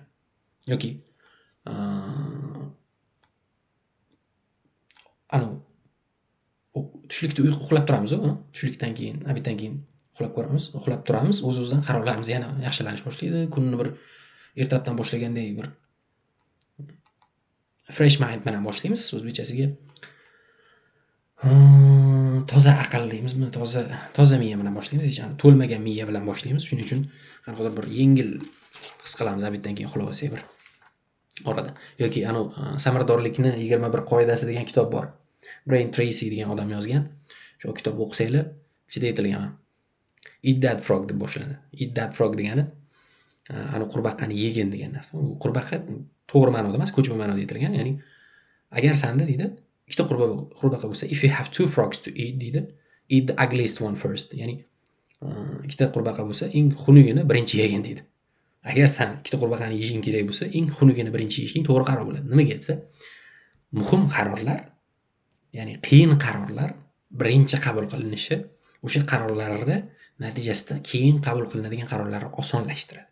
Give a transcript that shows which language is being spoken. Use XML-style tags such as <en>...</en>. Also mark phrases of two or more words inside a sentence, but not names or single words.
<uz>Yoki tushlikda uxlab turamiz, tushlikdan keyin, obeddan keyin uxlab turamiz, o'z-o'zidan qarorlarimiz yana yaxshilanish boshlaydi. Kunni bir ertalabdan boshlaganday bir</uz> <en>fresh mind</en> <uz>bilan boshlaymiz. O'zbekchasiga toza aql deymizmi, toza miya bilan boshlaymiz, hech to'lmagan miya bilan boshlaymiz. Shuning uchun qanaqadir bir yengil his qilamiz obeddan keyin uxlab olsak bir orada. Yoki samaradorlikni 21 qoidasi degan kitob bor. Brian Tracy degan odam yozgan. Shu kitobni o'qisanglar, ichida aytilgan.</uz> <en>Eat that frog</en> <uz>deb boshlanadi.</uz> <en>Eat that frog</en> <uz>degani qurbaqani yegin degan narsa. U qurbaqa to'g'ri ma'noda emas, ko'chma ma'noda aytilgan. Ya'ni agar sanda deydi, ikkita qurbaqa bo'lsa,</uz> <en>if you have 2 frogs to eat deydi, eat the ugliest one first.</en> <uz>Ya'ni ikkita qurbaqa bo'lsa, eng xunugini birinchi yegin deydi. Agar sen ikkita qurbaqani yeyishing kerak bo'lsa, eng xunugini birinchi yeyishing to'g'ri qaror bo'ladi. Nimaga desa, muhim qarorlar, ya'ni qiyin qarorlar birinchi qabul qilinishi o'sha qarorlarni natijasida keyin qabul qilinadigan qarorlarni osonlashtiradi.</uz>